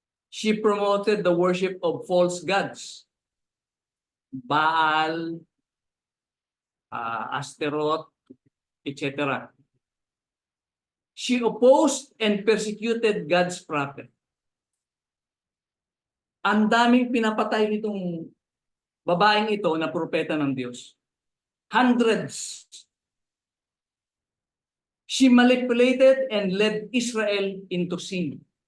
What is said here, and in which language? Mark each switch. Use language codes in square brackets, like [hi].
[en] She promoted the worship of false gods. Baal, Astaroth, etc. She opposed and persecuted God's prophet. [tl] Ang daming pinapatay nitong babaeng ito na propeta ng Diyos. [en] Hundreds. She manipulated and led Israel into sin.